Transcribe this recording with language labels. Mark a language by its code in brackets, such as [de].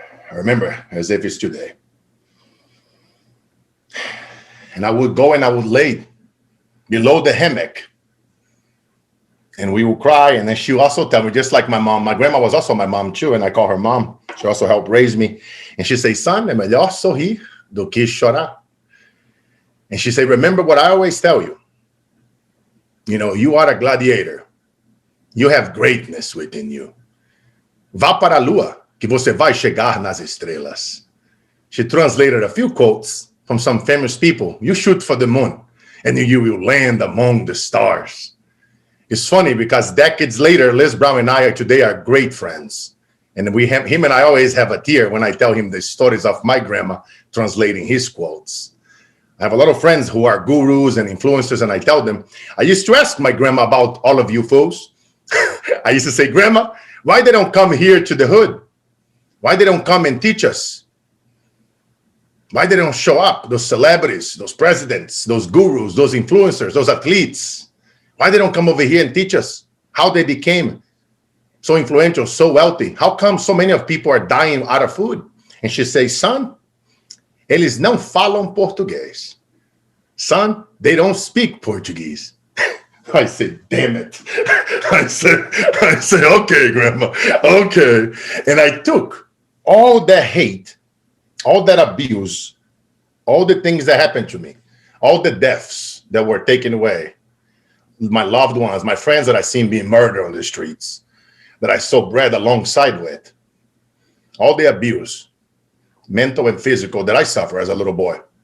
[en] I remember as if it's today. And I would go and I would lay below the hammock. And we would cry. And then she would also tell me, just like my mom, my grandma was also my mom too. And I call her mom. She also helped raise me. And she'd say, son, [pt] é melhor sorrir do que chorar. [en] And she said, remember what I always tell you. You know, you are a gladiator. You have greatness within you. [pt] Vá para a lua, que você vai chegar nas estrelas. [en] She translated a few quotes from some famous people. You shoot for the moon, and you will land among the stars. It's funny because decades later, Les Brown and I today are great friends. And him and I always have a tear when I tell him the stories of my grandma translating his quotes. I have a lot of friends who are gurus and influencers, and I tell them, I used to ask my grandma about all of you fools. I used to say, Grandma, why they don't come here to the hood? Why they don't come and teach us? Why they don't show up, those celebrities, those presidents, those gurus, those influencers, those athletes? Why they don't come over here and teach us how they became so influential, so wealthy? How come so many of people are dying out of food? And she says, son, [pt] eles não falam português. [en] Son, they don't speak Portuguese. I said, damn it. I said, okay, Grandma, okay. And I took all that hate, all that abuse, all the things that happened to me, all the deaths that were taken away, my loved ones, my friends that I seen being murdered on the streets, that I saw bread alongside with, all the abuse, mental and physical, that I suffered as a little boy.